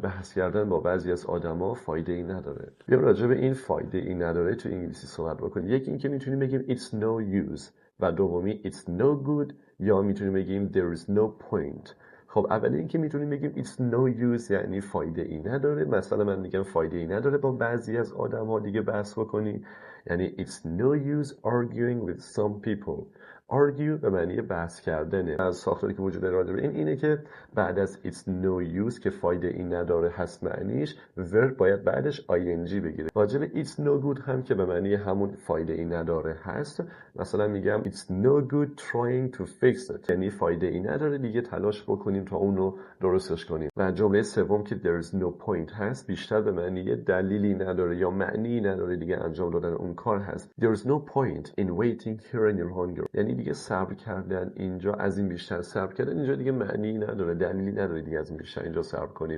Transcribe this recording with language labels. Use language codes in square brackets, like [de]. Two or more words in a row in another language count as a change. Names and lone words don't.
[fa] بحث کردن با بعضی از آدما فایده ای نداره. بیا راجع به این فایده ای نداره تو انگلیسی صحبت بکنیم. یکی این که میتونیم بگیم [en] it's no use [fa] و دومی [en] it's no good، [fa] یا میتونیم بگیم [en] there is no point. [fa] خب اولی این که میتونیم بگیم [en] it's no use [fa] یعنی فایده ای نداره. مثلا من میگم فایده ای نداره با بعضی از آدم‌ها دیگه بحث بکنی، یعنی [en] it's no use arguing with some people. [fa] argue به معنی بحث کردنه. از ساختاری که وجود داره اینه که بعد از [en] it's no use [fa] که فایده ای نداره هست معنیش verb باید بعدش ing بگیره. راجب [en] it's no good [fa] هم که به معنی همون فایده ای نداره هست، مثلا میگم [en] it's no good trying to fix it [fa] یعنی فایده ای نداره دیگه تلاش بکنیم تا اونو درستش کنیم. و جمله سوم که [en] there is no point [fa] هست بیشتر به معنی دلیلی نداره یا معنی نداره دیگه انجام دادن اون کار هست. [en] there is no point in waiting here any longer [fa] یعنی دیگه صبر کردن اینجا از این بیشتر صبر کردن اینجا دیگه معنی نداره، دلیلی نداره دیگه از این بیشتر اینجا صبر کنیم.